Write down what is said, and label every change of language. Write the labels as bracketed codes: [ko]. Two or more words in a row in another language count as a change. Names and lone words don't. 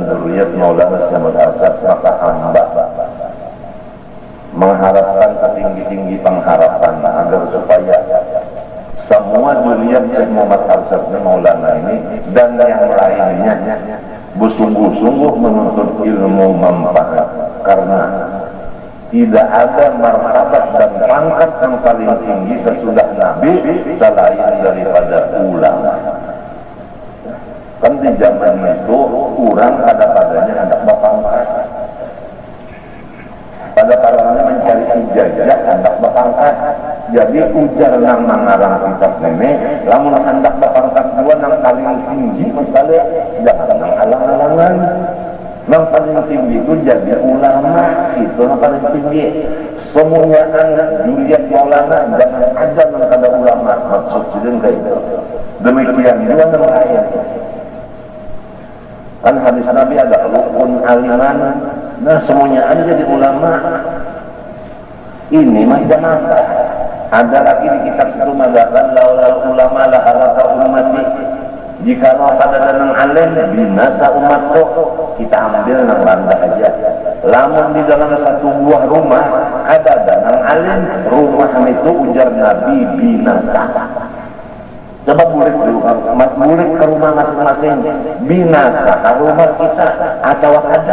[id] dzurriyyat Maulana Syamsul Hasan, maka hamba mengharapkan setinggi-tinggi pengharapan agar supaya semua dzurriyyat Syekh Muhammad Arsyad Maulana ini dan yang lainnya bersungguh-sungguh menuntut ilmu manfaat, karena tidak ada martabat dan pangkat yang paling tinggi sesudah Nabi selain daripada ulama. [bjn] Kan di zaman itu orang pada-padanya hendak berpangkat, pada-padanya mencari ijazah hendak berpangkat. Jadi ujar nang mengarang kitab nenek, lamun hendak berpangkat dua nang paling tinggi misalnya jangan nang alang-alangan. Nang paling tinggi itu jadi ulama, itu nang paling tinggi. Semuanya anak dzurriyyat Maulana jangan ada nang ada ulama, maksud sidin kayak itu. Demikian juga nang lain. Kan hadis Nabi ada rukun aliman, nah semuanya ada jadi ulama. Ini macam apa? Ada lagi di kitab situ mengatakan [ar] لولا العلماء لهلكت أمتي. [bjn] Jika pada danang alim binasa umatku, kita ambil nang banda aja. Lamun di dalam satu buah rumah ada danang alim, rumah itu ujar Nabi binasa. Coba bulik ke rumah masing-masing, binasa ke rumah kita atau ada.